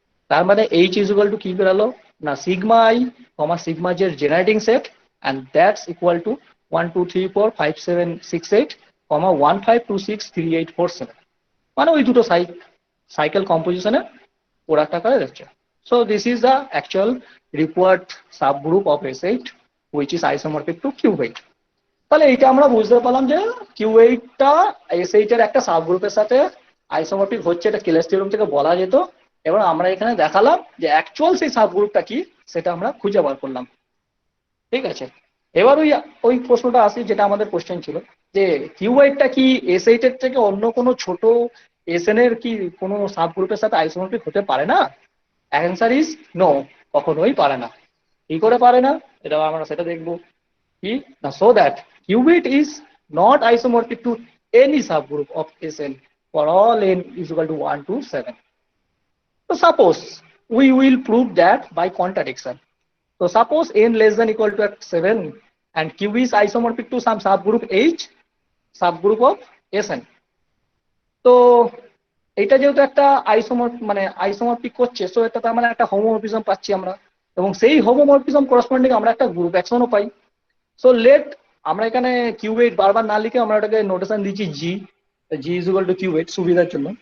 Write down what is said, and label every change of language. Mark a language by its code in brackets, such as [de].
[bn] তার মানে H is equal to কি বেরালো না সিগমা আই কমা সিগমা জের generating set [en] and that's equal to [bn] 1 2 3 4 5 7 6 8 কমা 1 5 2 6 3 8 4 7 মানে ওই দুটো cycle composition প্রোডাক্ট আকারে যাচ্ছে। [en] So this is the actual required subgroup of S8 which is isomorphic to Q8. [bn] তাহলে এইটা আমরা বুঝতে পারলাম যে Q8 টা S8 এর একটা সাবগ্রুপের সাথে আইসোমরফিক হচ্ছে, এটা কেলেস থিওরেম থেকে বলা যেত। এবার আমরা এখানে দেখালাম যে অ্যাকচুয়াল সেই সাবগ্রুপটা কি সেটা আমরা খুঁজে বার করলাম। ঠিক আছে, এবার ওই প্রশ্নটা আসি যেটা আমাদের কোশ্চেন ছিল যে Q8 টা কি S8 এর থেকে অন্য কোনো ছোট এসএন এর কি কোনো সাবগ্রুপের সাথে আইসোমরফিক হতে পারে না? [en] answer is no, [bn] কখনোই পারে না। কি করে পারে না এটা আমরা সেটা দেখবো কি না, [en] So that Q8 is not isomorphic to any subgroup of Sn for all n is equal to 1 to 7. So suppose we will prove that by contradiction. So suppose n less than equal to 7 and Q is isomorphic to some subgroup H, subgroup of Sn. [bn] তো এটা যেহেতু একটা isomorphic করছে, so এটা তার মানে একটা homomorphism পাচ্ছি আমরা, এবং সেই হোমোমরফিজম করসপন্ডিং আমরা একটা গ্রুপ অ্যাকশনও পাই। সো আমরা এখানে Q8 বারবার না লিখে আমরা এটাকে নোটেশন দিচ্ছি জি ইজ ইকুয়াল টু Q8 সুবিধার জন্য।